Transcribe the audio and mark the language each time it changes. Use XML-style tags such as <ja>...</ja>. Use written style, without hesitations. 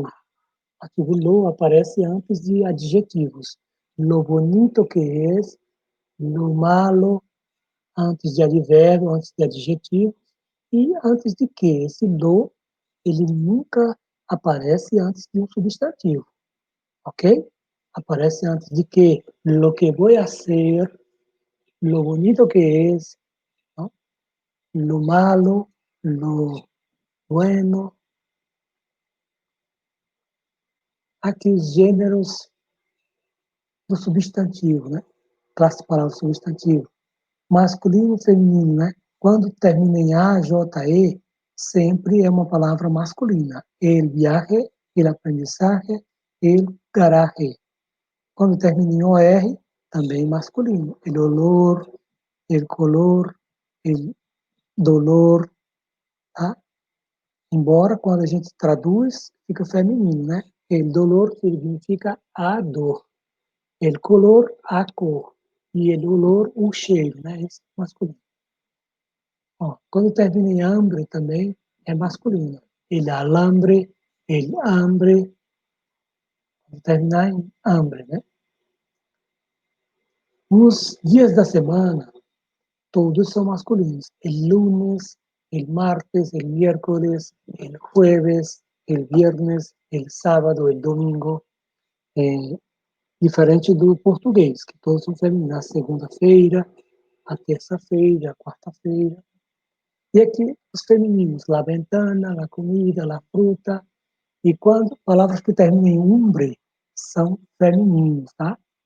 <pt>O artigo lo aparece antes de adjetivos.</pt> <es>Lo bonito que es, lo malo,</es> <pt>antes de advérbio, antes de adjetivo, e antes de que. Esse lo, ele nunca aparece antes de um substantivo, ok? Aparece antes de que.</pt> <es>Lo que voy a hacer, lo bonito que es, ¿no? Lo malo, lo bueno.</es> <pt>Aqui os gêneros do substantivo, né? Classe de palavras substantivo. Masculino e feminino, né? Quando termina em A, J, E, sempre é uma palavra masculina.</pt> <es>El viaje, el aprendizaje, el garaje.</es> <pt>Quando termina em OR, também masculino.</pt> <es>El olor, el color, el dolor,</es> <pt>tá? Embora quando a gente traduz, fica feminino, né?</pt> <es>El dolor</es> <pt>significa a dor.</pt> <es>El color,</es> <pt>a cor. E</pt> <es>el olor,</es> <pt>o cheiro, né? Esse é masculino. Ó, quando termina em hambre também, é masculino.</pt> <es>El alambre, el hambre.</es> <pt>Quando terminar em hambre, né? Os dias da semana, todos são masculinos.</pt> <es>El lunes, el martes, el miércoles, el jueves, el viernes, el sábado, el domingo.</es> <pt>Diferente do português, que todos são femininos. A segunda-feira, a terça-feira, a quarta-feira. E aqui os femininos,</pt> <es>la ventana, la comida, la fruta.</es> <pt>E quando palavras que terminam em umbre são femininos, tá?</pt>